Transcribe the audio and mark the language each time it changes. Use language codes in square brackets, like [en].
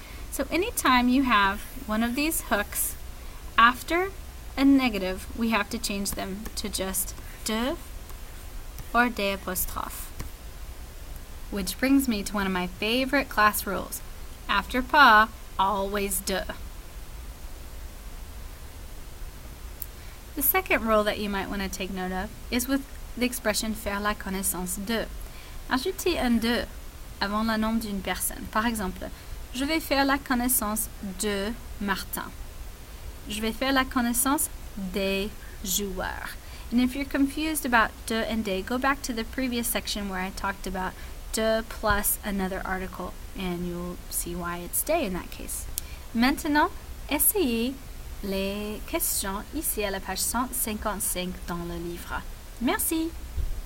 [en] So anytime you have one of these hooks, after a negative, we have to change them to just de or de apostrophe. Which brings me to one of my favorite class rules. After pas, always de. The second rule that you might want to take note of is with the expression faire la connaissance de. [fr] Ajoutez un de avant le nom d'une personne. Par exemple, je vais faire la connaissance de Martin. Je vais faire la connaissance des joueurs. [en] And if you're confused about de and des, go back to the previous section where I talked about de plus another article, and you'll see why it's day in that case. [fr] Maintenant, essayez les questions ici à la page 155 dans le livre. Merci!